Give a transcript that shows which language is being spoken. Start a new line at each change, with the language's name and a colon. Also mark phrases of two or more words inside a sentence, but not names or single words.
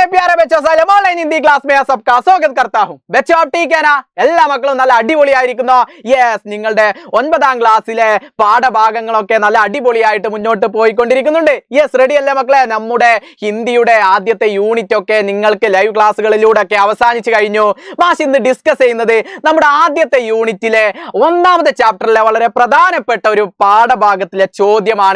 Hindi: प्यारे बच्चों
English: online Hindi class
Hindi: में सबका स्वागत करता हूं। बच्चों आप ठीक है ना?
Malayalam: എല്ലാ മക്കളും നല്ല അടിപൊളിയായിരിക്കുന്നു. യെസ്, നിങ്ങളുടെ 9ാം ക്ലാസ്സിലെ പാഠഭാഗങ്ങളൊക്കെ നല്ല അടിപൊളിയായിട്ട് മുന്നോട്ട് പോയിക്കൊണ്ടിരിക്കുന്നുണ്ട്. യെസ്, റെഡി അല്ലേ മക്കളെ? നമ്മുടെ ഹിന്ദിയുടെ ആദ്യത്തെ യൂണിറ്റ് ഒക്കെ നിങ്ങൾക്ക്
English: live classes
Malayalam: ഒക്കെ അവസാനിച്ചു കഴിഞ്ഞു. മാഷ് ഇന്ന് ഡിസ്കസ് ചെയ്യുന്നത് നമ്മുടെ ആദ്യത്തെ യൂണിറ്റിലെ 1ാമത്തെ ചാപ്റ്ററിലെ വളരെ പ്രധാനപ്പെട്ട ഒരു പാഠഭാഗത്തിലെ ചോദ്യമാണ്.